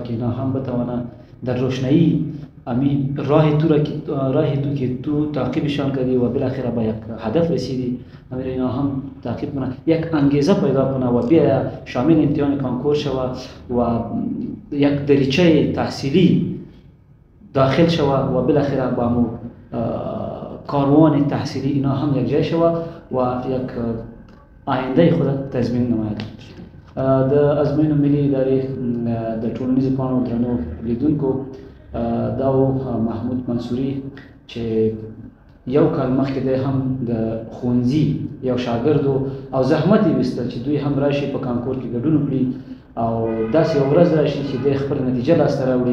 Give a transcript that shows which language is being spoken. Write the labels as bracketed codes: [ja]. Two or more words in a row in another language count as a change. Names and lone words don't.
[fa] که اینا هم بتوانند در روشنایی همین راه تو که تو تعقیبشان کردی و بالاخره به یک هدف رسیدی، امیر اینا هم تعقیب کنند، یک انگیزه پیدا کنه و بیا شامل امتحان کانکور شود و یک دریچه تحصیلی داخل شود و بالاخره با همون کاروان تحصیلی اینا هم یک جای شود و یک آینده خود تضمین نماید. [ps] د ازموینو ملي ادارې د ټولنیزو پاڼو درنو لیدونکو، دا و محمود منصوري چې یو کال مخکې دی هم د ښوونځي یو شاګرد او زحمت یې ویسته چې دوی هم راشي په کانکور کې ګډون وکړي او داسې یو ورځ راشي چې دی خپل نتیجه لاسته راوړي.